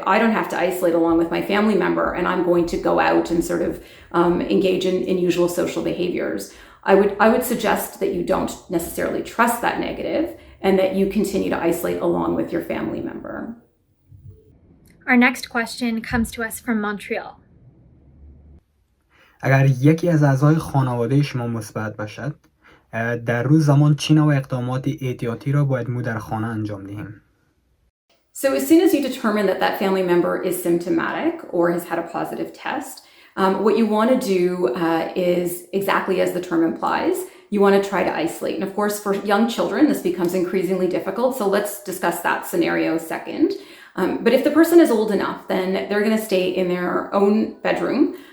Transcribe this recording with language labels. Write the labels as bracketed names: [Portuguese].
[English] I don't have to isolate along with my family member, and I'm going to go out and sort of engage in usual social behaviors. I would suggest that you don't necessarily trust that negative and that you continue to isolate along with your family member. Our next question comes to us from Montreal. [Persian] اگر یکی از اعضای خانواده شما مثبت باشد، در روز زمان چه نوع اقدامات احتیاطی را باید ما در خانه انجام دهیم؟ [English] So as soon as you determine that that family member is symptomatic or has had a positive test, what you want to do is exactly as the term implies. You want to try to isolate. And of course, for young children, this becomes increasingly difficult. So let's discuss that scenario second. But if the person is old enough, then they're going to stay in their own bedroom.